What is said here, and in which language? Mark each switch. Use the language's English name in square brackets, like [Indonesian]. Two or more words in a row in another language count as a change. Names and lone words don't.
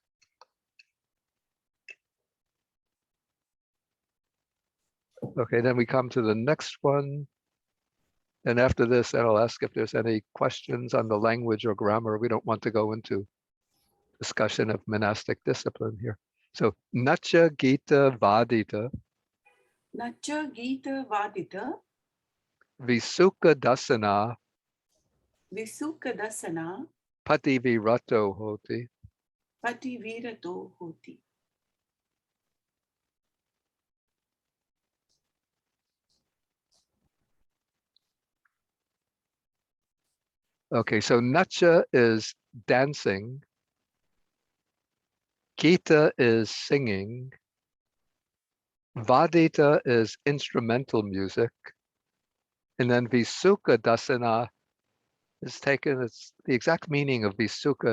[English] Okay, then we come to the next one. And after this, I'll ask if there's any questions on the language or grammar. We don't want to go into discussion of monastic discipline here. So, [Pali] Nacha Gita Vadita Nacha Gita Vadita Visuka Dasana Visuka Dasana Pati Virato Hoti. Pati Virato Hoti. [English] Okay, so Nacha is dancing. Gita is singing. Vadita is instrumental music. And then [Pali] Visuka Dasana [English] is taken, it's the exact meaning of Visuka.